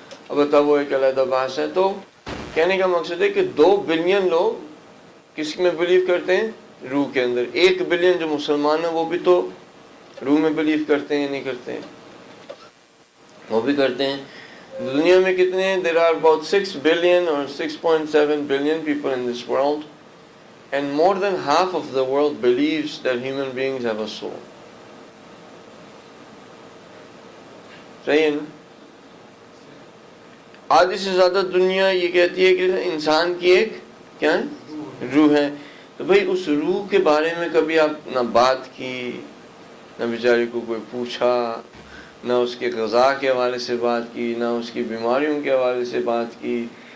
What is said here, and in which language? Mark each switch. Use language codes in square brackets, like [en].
[ur] अब बताओ वो एक अलग बात है। तो कहने का मकसद है कि 2 बिलियन लोग किस में बिलीव करते हैं? روح کے اندر. 1 بلین جو مسلمان ہیں وہ بھی تو روح میں بلیو کرتے ہیں, نہیں کرتے ہیں؟ وہ بھی کرتے ہیں. دنیا میں کتنے ہیں؟ [en] There are about 6 billion or 6.7 billion people in this world, and more than half of the world believes that human beings have a soul. [ur] صحیح ہے نا؟ آدھی سے زیادہ دنیا یہ کہتی ہے کہ انسان کی ایک کیا ہے؟ روح ہے. تو بھئی اس روح کے بارے میں کبھی آپ نہ بات کی, نہ بیچارے کو کوئی پوچھا, نہ اس کے غذا کے حوالے سے بات کی, نہ اس کی بیماریوں کے حوالے سے بات کی,